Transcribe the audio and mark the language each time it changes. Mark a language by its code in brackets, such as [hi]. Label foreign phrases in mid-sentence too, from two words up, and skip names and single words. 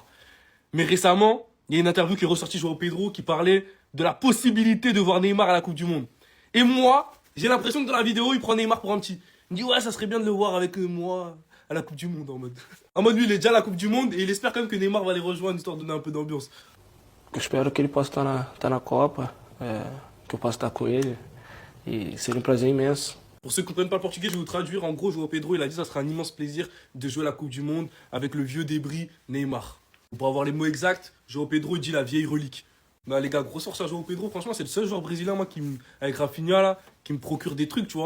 [fr] Mais récemment, il y a une interview qui est ressortie João Pedro qui parlait de la possibilité de voir Neymar à la Coupe du Monde. Et moi, j'ai l'impression que dans la vidéo, il prend Neymar pour un petit. Il me dit, ouais, ça serait bien de le voir avec moi à la Coupe du Monde en mode. En mode, lui, il est déjà à la Coupe du Monde et il espère quand même que Neymar va les rejoindre histoire de donner un peu d'ambiance. [pt] Eu espero que ele possa estar na Copa, que eu possa estar com ele. E seria um prazer imenso. [fr] Pour ceux qui ne comprennent pas le portugais, je vais vous traduire. En gros, João Pedro, il a dit que ça sera un immense plaisir de jouer la Coupe du Monde avec le vieux débris Neymar. Pour avoir les mots exacts, João Pedro, il dit la vieille relique. Bah, les gars, gros sort sur João Pedro, franchement, c'est le seul joueur brésilien, moi, avec Rafinha, là, qui me procure des trucs, tu vois.